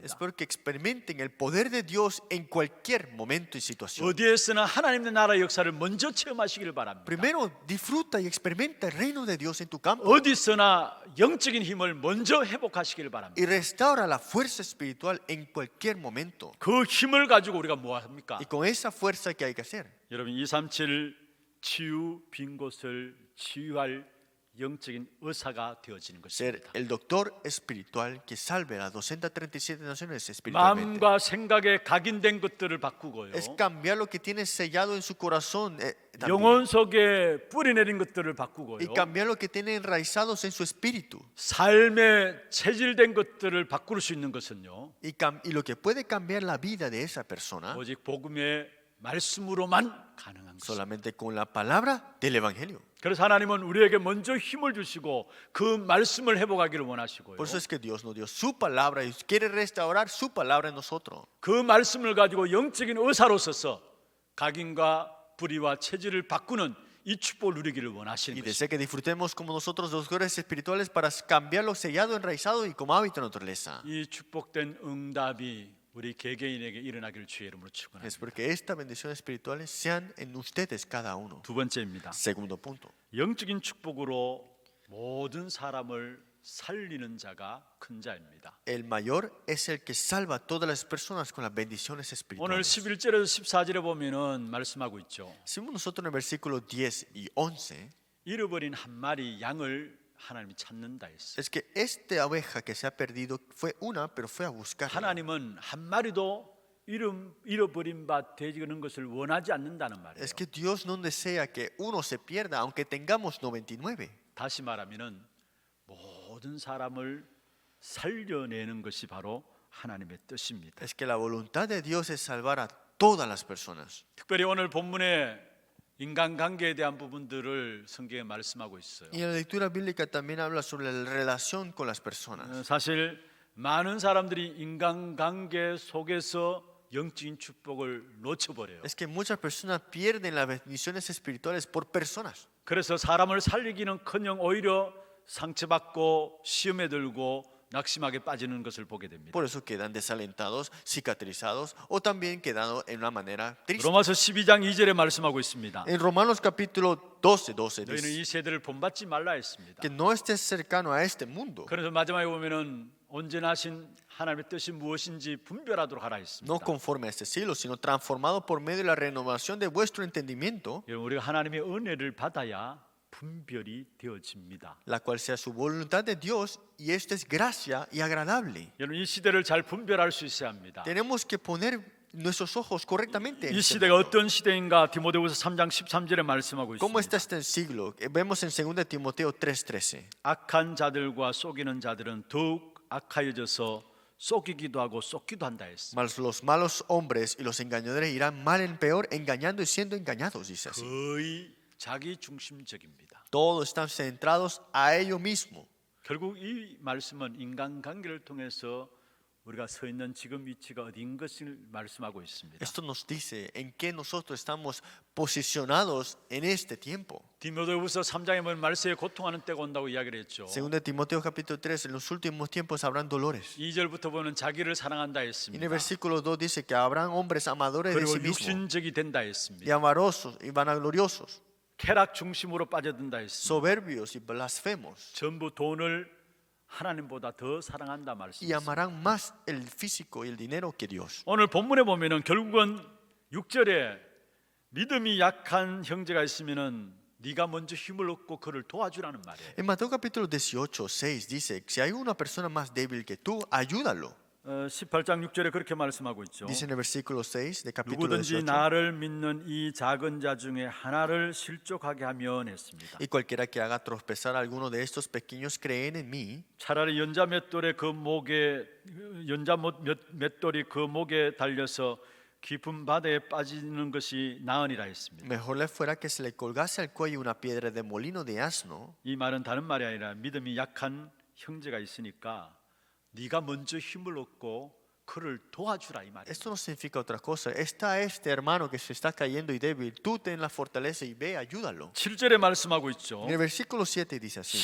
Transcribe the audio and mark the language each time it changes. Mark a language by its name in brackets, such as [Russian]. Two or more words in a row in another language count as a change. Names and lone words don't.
[Spanish] Espero que experimenten el poder de Dios en cualquier momento y situación. [Korean] 어디에서나 하나님의 나라의 역사를 먼저 체험하시기를 바랍니다. [Spanish] Primero, disfruta y experimenta el reino de Dios en tu campo [Korean] 어디서나 영적인 힘을 먼저 회복하시기를 바랍니다. [Spanish] y restaura la fuerza espiritual en cualquier momento. [Korean] 그 힘을 가지고 우리가 뭐 합니까? [Spanish] Y con esa fuerza que hay que hacer. [Korean] 여러분 237 치유 빈 곳을 치유할 영적인 의사가 되어지는 Ser 것입니다. [Spanish] el doctor espiritual que salve a las 237 naciones espiritualmente. [Korean] 마음과 생각에 각인된 것들을 바꾸고요. [Spanish] Es cambiar lo que tiene sellado en su corazón también. [Korean] 영혼 속에 뿌리 내린 것들을 바꾸고요. [Spanish] Y cambiar lo que tiene enraizados en su espíritu. [Korean] 삶에 체질된 것들을 바꿀 수 있는 것은요. [Spanish] Y lo que puede cambiar la vida de esa persona [Korean] 오직 복음의 말씀으로만 가능한 것입니다. [Spanish] solamente con la palabra del evangelio. [Korean] 그래서 하나님은 우리에게 먼저 힘을 주시고 그 말씀을 회복하기를 원하시고요. [Spanish] Por eso es que Dios nos dio su palabra y quiere restaurar su palabra en nosotros. [Korean] 그 말씀을 가지고 영적인 의사로서서 각인과 불의와 체질을 바꾸는 이 축복을 누리기를 원하시는 Y 것입니다. [Spanish] desea que disfrutemos como nosotros los doctores espirituales para cambiar lo sellado, enraizado y como hábito de naturaleza. [Korean] 이 축복된 응답이 우리 개개인에게 일어나기를 주의 이름으로 축원합니다. [Spanish] Es porque estas bendiciones espirituales sean en ustedes cada uno. [Korean] 두 번째입니다. [Spanish] Segundo punto. [Korean] 영적인 축복으로 모든 사람을 살리는 자가 큰 자입니다. [Spanish] El mayor es el que salva a todas las personas con las bendiciones 오늘 espirituales. [Korean] 11절에서 14절에 보면은 말씀하고 있죠. [Spanish] Si vemos nosotros en el versículo 10 y 11, [Korean] 잃어버린 한 마리 양을 하나님이 찾는다 했어요. [Spanish] es que esta oveja que se ha perdido fue una, pero fue a buscarla. [Korean] 하나님은 한 마리도 잃어버린 바 되는 것을 원하지 않는다는 말이에요. [Spanish] Es que Dios no desea que uno se pierda, aunque tengamos 99. [Korean] 다시 말하면은 모든 사람을 살려내는 것이 바로 하나님의 뜻입니다. [Spanish] Es que la voluntad de Dios es salvar a todas las personas. [Korean] 특별히 오늘 본문에 인간관계에 대한 부분들을 성경에 말씀하고 있어요. [Spanish] Y en la lectura bíblica también habla sobre la relación con las personas. [Korean] 사실 많은 사람들이 인간관계 속에서 영적인 축복을 놓쳐버려요. [Spanish] Es que muchas personas pierden las bendiciones espirituales por personas. [Korean] 그래서 사람을 살리기는커녕 오히려 상처받고 시험에 들고 낙심하게 빠지는 것을 보게 됩니다. [Spanish] Por eso quedan desalentados, cicatrizados o también quedando en una manera triste. [Korean] 로마서 12장 2절에 말씀하고 있습니다. [Spanish] En Romanos capítulo 12 너희는 dice [Korean] 이 세대를 본받지 말라 했습니다. [Spanish] que no estés cercano a este mundo. [Korean] 그래서 마지막에 보면은 온전하신 하나님의 뜻이 무엇인지 분별하도록 하라 했습니다. [Spanish] No conforme a este siglo, sino transformado por medio de la renovación de vuestro entendimiento, [Korean] 여러분, 우리가 하나님의 은혜를 받아야 분별이 되어집니다. [Spanish] la cual sea su voluntad de Dios, y esto es gracia y agradable. [Korean] 여러분, 이 시대를 잘 분별할 수 있어야 합니다. [Spanish] Tenemos que poner nuestros ojos correctamente en 이 este 시대가 mundo. [Korean] 어떤 시대인가 디모데후서 3장 13절에 말씀하고 ¿Cómo 있습니다. [Spanish] está este siglo? Vemos en 2 Timoteo 3:13. [Korean] 악한 자들과 속이는 자들은 더욱 악하여져서 속이기도 하고 쏟기도 한다 했습니다. [Spanish] Mas los malos hombres y los engañadores irán mal en peor, engañando y siendo engañados, dice así. [Korean] 거의 자기 중심적입니다. [Spanish] Todos están centrados a ello mismo. [Korean] 결국 이 말씀은 인간관계를 통해서 우리가 서 있는 지금 위치가 어디인 것을 말씀하고 있습니다. [Spanish] Esto nos dice en qué nosotros estamos posicionados en este tiempo. [Korean] 디모데후서 3장에 보면 말세에 고통하는 때가 온다고 이야기를 했죠. [Spanish] 2 Timoteo capítulo 3, en los últimos tiempos habrán dolores. [Korean] 2절부터 보면 자기를 사랑한다 [Spanish] Y en el 했습니다. versículo 2 dice que habrán hombres amadores de 그리고 sí mismos [Korean] 육신적이 된다 y 했습니다. [Spanish] amarosos y vanagloriosos, [Korean] 쾌락 중심으로 빠져든다 했습니다. [Spanish] soberbios y blasfemos, [Korean] 전부 돈을 하나님보다 더 사랑한다 y 말씀입니다. [Spanish] amarán más el físico y el dinero que Dios. [Korean] 오늘 본문에 보면은 결국은 6절에 믿음이 약한 형제가 있으면은 네가 먼저 힘을 얻고 그를 도와주라는 말이에요. [Spanish] En Mateo capítulo 18, 6 dice, si hay una persona más débil que tú, ayúdalo. [Korean] 18장 6절에 그렇게 말씀하고 있죠. [Spanish] Dice en el versículo 6 de capítulo 누구든지 18. [Korean] 나를 믿는 이 작은 자 중에 하나를 실족하게 하면 했습니다. [Spanish] Y cualquiera que haga tropezar a alguno de estos pequeños creen en mí, [Korean] 차라리 연자 맷돌이 그 목에 달려서 깊은 바다에 빠지는 것이 나으니라 했습니다. [Spanish] mejor le fuera que se le colgase al cuello una piedra de molino de asno. [Korean] 이 말은 다른 말이 아니라 믿음이 약한 형제가 있으니까 네가 먼저 힘을 얻고 그를 도와주라 이 말이에요. [Spanish] Esto no significa otra cosa. Está este hermano que se está cayendo y débil. Tú ten la fortaleza y ve, ayúdalo. [Korean] 7절에 말씀하고 있죠. [Spanish] En el versículo 7 dice así.